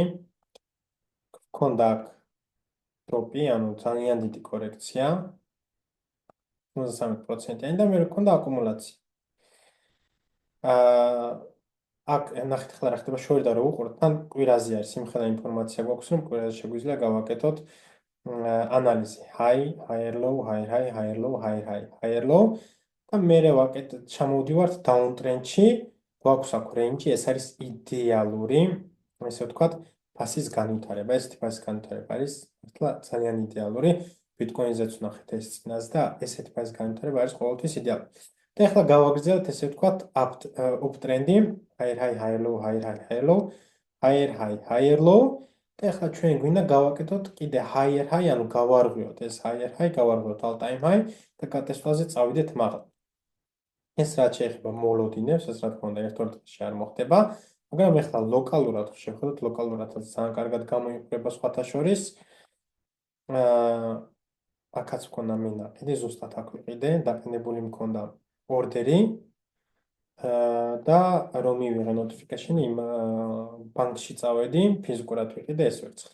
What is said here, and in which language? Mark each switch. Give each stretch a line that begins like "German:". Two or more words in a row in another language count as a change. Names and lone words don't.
Georgian: გქონდა აქ დროპი, ანუ ძალიან დიდი კორექცია. 53%-იანი და მე გქონდა აკუმულაცია. აქ ნახეთ ახლა რა ხდება, შევიდა რომ უყუროთ, თან კვირაზე არის იმხელა ინფორმაცია გვაქვს, რომ კვირაზე შეგვიძლია გავაკეთოთ ანალიზი
English: higher low, higher low, higher low
Georgian: და მერე ვაკეთეთ, ჩამოვდივართ downtrend-ში, გვაქვს აქ range-ი, ეს არის იდეალური, ესე ვთქვათ, ფასის განვითარება. ესეთი ფასის განვითარება არის მართლა ძალიან იდეალური. Bitcoin-ზეც ვნახეთ ეს წინას და ესეთი ფასის განვითარება არის ყოველთვის იდეალური. და ახლა გავაგრძელოთ, ესე ვთქვათ, uptrend-ი,
English: higher low, higher low, higher low.
Georgian: და ახლა ჩვენ გვინდა გავაკეთოთ კიდე
English: higher high,
Georgian: ანუ გავარღვიოთ ეს
English: higher high,
Georgian: გავარღვიოთ
English: all time high
Georgian: და გადასვლაზე წავიდეთ მაღლა. ეს რაც შეეხება მოლოდინებს, ეს რა თქმა უნდა ერთ-ერთ დღეში არ მოხდება, მაგრამ ახლა ლოკალურად შევხედოთ, ლოკალურად ძალიან კარგად გამოიყურება სხვათა შორის. აქაც მქონდა მინაყიდი, ზუსტად აქ ვიყიდე, დაყენებული მქონდა ორდერი და რომ მივიღე notification-ი იმ ბანკში წავედი, ფიზიკურად ვიყიდე ეს ვერცხლი.